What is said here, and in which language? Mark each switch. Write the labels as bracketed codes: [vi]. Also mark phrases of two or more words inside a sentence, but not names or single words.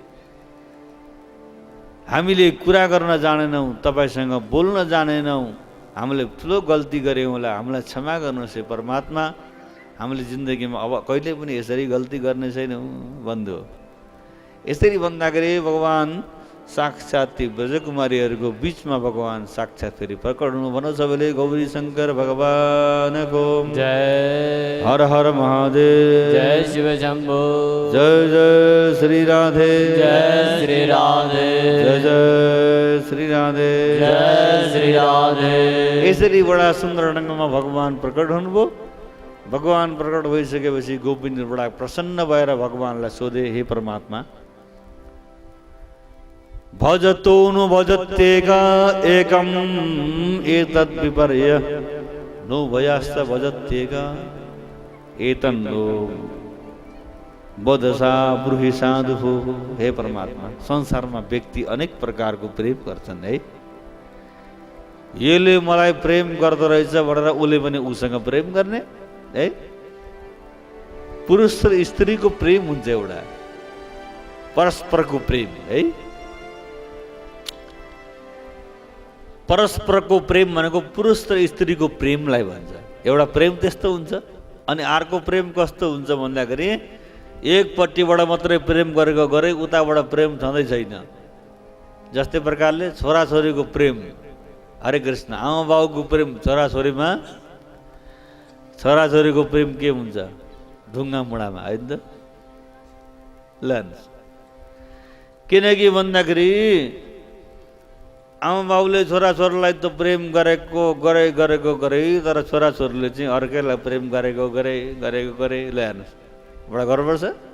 [ne] हामीले कुरा गर्न जानेनौँ, तपाईँसँग बोल्न जानेनौँ, हामीले ठुलो गल्ती गऱ्यौँ होला, हामीलाई क्षमा गर्नुहोस् हे परमात्मा। हामीले जिन्दगीमा अब कहिले पनि यसरी गल्ती गर्ने छैनौँ बन्धु। यसरी भन्दाखेरि भगवान साक्षात् ती ब्रजकुमारीहरूको बिचमा भगवान साक्षात् फेरि प्रकट हुनु। भनौँ सबैले गौरी शङ्कर भगवानको जय। हर हर महादेव। जय शिव शंभो। जय जय श्री राधे। जय श्री राधे। जय जय श्री राधे, जय श्री राधे। यसरी बडा सुन्दर ढङ्गमा भगवान प्रकट हुनुभयो। भगवान प्रकट भइसकेपछि गोपिनी बडा प्रसन्न भएर भगवानलाई सोधे, [sa] हे परमात्मा, भजतो नु भजत्येका एकम एतद् विपर्य नो भयास्त भजत्येका एतन्नो बदसा ब्रूहि साधु हो। [ne] हे परमात्मा, संसारमा व्यक्ति अनेक प्रकारको प्रेम गर्छन् है। यसले मलाई प्रेम गर्दो रहेछ भनेर उसले पनि उसँग प्रेम गर्ने है। पुरुष र स्त्रीको प्रेम हुन्छ एउटा परस्परको प्रेम है। परस्परको प्रेम भनेको पुरुष र स्त्रीको प्रेमलाई भन्छ। एउटा प्रेम त्यस्तो हुन्छ। अनि अर्को प्रेम कस्तो हुन्छ भन्दाखेरि एकपट्टिबाट मात्रै प्रेम गरेको गरे उताबाट प्रेम छँदै छैन। जस्तै प्रकारले छोराछोरीको प्रेम, हरे कृष्ण, आमा बाउको प्रेम छोराछोरीमा, छोराछोरीको प्रेम के हुन्छ? ढुङ्गा मुढामा होइन त। ल किनकि भन्दाखेरि आमा बाउले छोराछोरीलाई त प्रेम गरेको गरे तर छोराछोरीले चाहिँ अर्कैलाई प्रेम गरेको गरे ल हेर्नुहोस्, बडा गर्व छ।